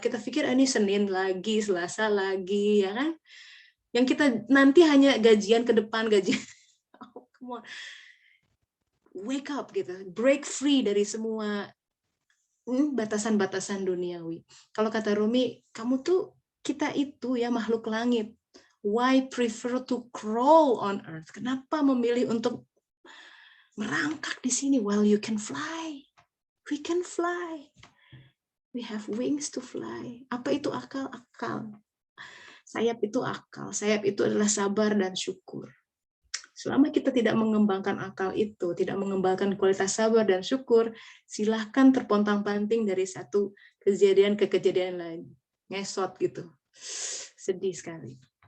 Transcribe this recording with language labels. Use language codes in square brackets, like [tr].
[id] Kita pikir ini Senin lagi, Selasa lagi, ya kan? Yang kita nanti hanya gajian ke depan, gajian. [en] Oh, come on. Wake up [id] gitu, break free dari semua batasan-batasan duniawi. Kalau kata Rumi, kita itu ya makhluk langit. [en] Why prefer to crawl on earth? [id] Kenapa memilih untuk merangkak di sini? [en] Well, you can fly. We can fly. We have wings to fly. [id] Apa itu akal? Akal. Sayap itu akal. Sayap itu adalah sabar dan syukur. Selama kita tidak mengembangkan akal itu, tidak mengembangkan kualitas sabar dan syukur, silahkan terpontang-panting dari satu kejadian ke kejadian lain. Ngesot gitu. Sedih sekali.